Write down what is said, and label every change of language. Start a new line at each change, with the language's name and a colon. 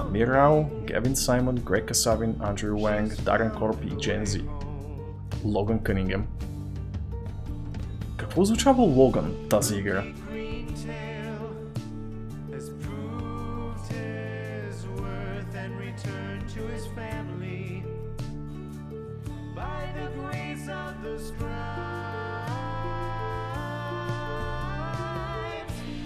Bulgarian: Амирал, Гевин Саймон, Грег Касавин, Андрю Уанг, Дарен Корп и Джен Зи. Логан Кънингем. Какво означава Логан тази игра?
English: green tail has proved his worth and returned to his family by the grace of the scribes.